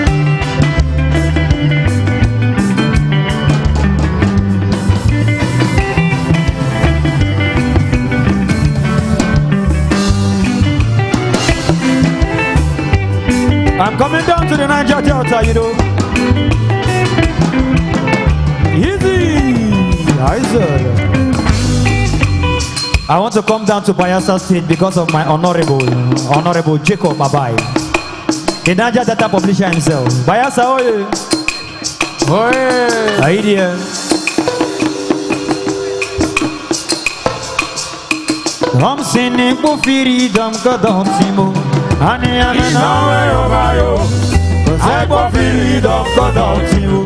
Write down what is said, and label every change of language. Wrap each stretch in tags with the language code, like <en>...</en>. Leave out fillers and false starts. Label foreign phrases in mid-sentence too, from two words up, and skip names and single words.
<en>I'm coming down to the Niger Delta, you know. Easy. I want to come down to Bayelsa State because of my honorable Jacob Abai, the Niger Delta publisher himself. Bayelsa, oye. Oye. Idea. I'm singing for freedom, God, Simo. Honey, I'm over you. I go freedom, God, you.</en>